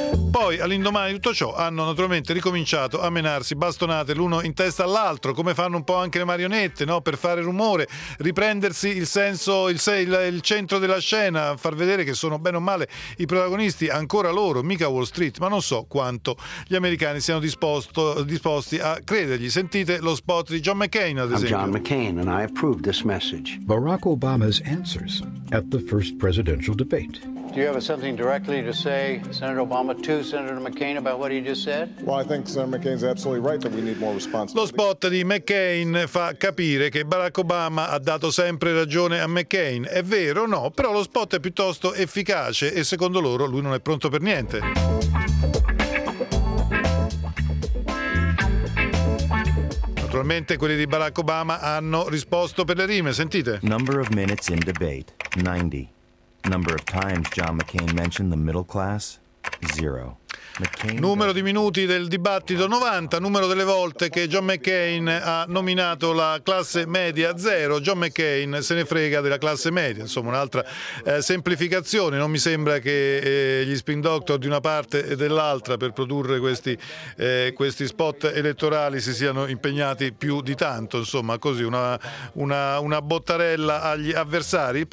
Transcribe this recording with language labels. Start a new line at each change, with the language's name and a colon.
Italian: Poi, all'indomani di tutto ciò, hanno naturalmente ricominciato a menarsi bastonate l'uno in testa all'altro, come fanno un po' anche le marionette, no, per fare rumore, riprendersi il centro della scena, far vedere che sono bene o male i protagonisti, ancora loro, mica Wall Street. Ma non so quanto gli americani siano disposti a credergli. Sentite lo spot di John McCain, ad esempio.
English: I'm John McCain and I approve this message. Barack Obama's answers at the first presidential debate. Do you have something directly to say, Senator Obama, to Senator McCain about what he just said? Well, I think Senator McCain's absolutely right that we need more responsibility.
Italian: Lo spot di McCain fa capire che Barack Obama ha dato sempre ragione a McCain. È vero o no? Però lo spot è piuttosto efficace e, secondo loro, lui non è pronto per niente. Naturalmente quelli di Barack Obama hanno risposto per le rime, sentite.
English: Number of minutes in debate, 90. Number of times John McCain mentioned the middle class, 0.
Italian: Numero di minuti del dibattito, 90. Numero delle volte che John McCain ha nominato la classe media, 0. John McCain se ne frega della classe media, insomma, un'altra semplificazione. Non mi sembra che gli spin doctor di una parte e dell'altra per produrre questi spot elettorali si siano impegnati più di tanto, insomma, così una bottarella agli avversari.